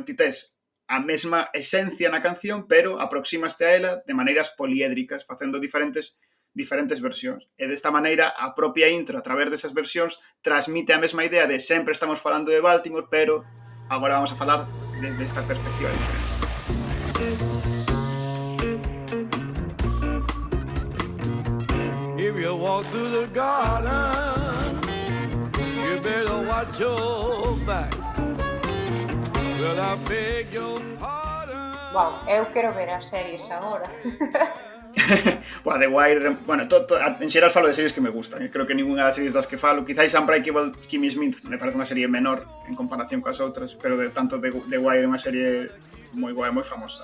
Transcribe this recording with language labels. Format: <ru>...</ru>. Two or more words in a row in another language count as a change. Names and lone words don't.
<gl>Ti tes a mesma esencia na canción, pero aproximaste a ela de maneiras poliédricas, facendo diferentes versións. E desta maneira, a propia intro, a través desas versións, transmite a mesma idea de sempre estamos falando de Baltimore, pero agora vamos a falar desde esta perspectiva diferente.</gl> <en>If you walk through the garden, you better watch your back. Will I beg your pardon?</en> <gl>Wow, eu quero ver as series agora. The Wire, bueno, en xeral falo de series que me gustan. Creo que ninguna das series das que falo, quizáis Unbreakable Kimmy Smith me parece unha serie menor en comparación coas outras, pero de tanto The Wire é unha serie moi guai, moi famosa.</gl>